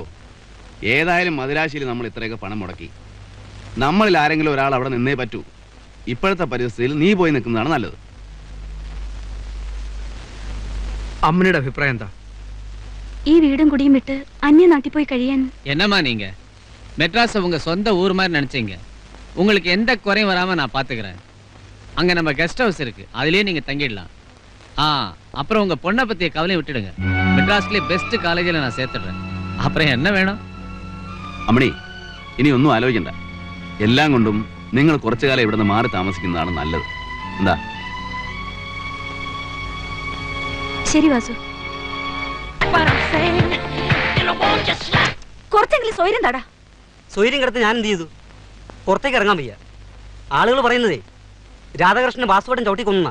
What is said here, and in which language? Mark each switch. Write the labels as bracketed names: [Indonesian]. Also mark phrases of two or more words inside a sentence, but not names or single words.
[Malayalam] ഏതായാലും മദിരാശിയിൽ നമ്മൾ ഇത്രയൊക്കെ പണം മുടക്കി. നമ്മളിൽ ആരെങ്കിലും ഒരാൾ അവിടെ നിന്നേ പറ്റൂ. ഇപ്പോഴത്തെ പരിസ്ഥിതിയിൽ നീ പോയി നിൽക്കുന്നതാണ് നല്ലത്. അമ്മയുടെ അഭിപ്രായം എന്താ? ഈ വീടും കുടിയും വിട്ട് അന്യനാട്ടിൽ പോയി കഴിയാൻ. [Tamil] என்னம்மா நீங்க மெட்ராஸ் உங்க சொந்த ஊர் மாதிரி நினைச்சீங்க. உங்களுக்கு எந்த குறையும் வராம நான் பாத்துக்கிறேன். அங்க நம்ம [English] guest house [Tamil] இருக்கு, அதுலயே நீங்க தங்கிடலாம். அப்புறம் உங்க பொண்ணை பத்திய கவலையை விட்டுடுங்க. மெட்ராஸ்லயே [English] best college [Tamil] நான் சேர்த்துடுறேன். அப்புறம் என்ன வேணும்? [Malayalam] അമ്മണി, ഇനി ഒന്നും ആലോചിക്കണ്ട. എല്ലാം കൊണ്ടും നിങ്ങൾ കുറച്ചു കാലം ഇവിടുന്ന് മാറി താമസിക്കുന്നതാണ് നല്ലത്. എന്താ? ശരി വാസു, കുറച്ചെങ്കിലും സ്വൈര്യം തടാ. സ്വൈര്യം കിടത്ത് ഞാൻ എന്ത് ചെയ്തു? പുറത്തേക്ക് ഇറങ്ങാൻ വയ്യ. ആളുകൾ പറയുന്നതേ രാധാകൃഷ്ണൻ വാസുവേട്ടൻ ചവിട്ടി കൊന്ന.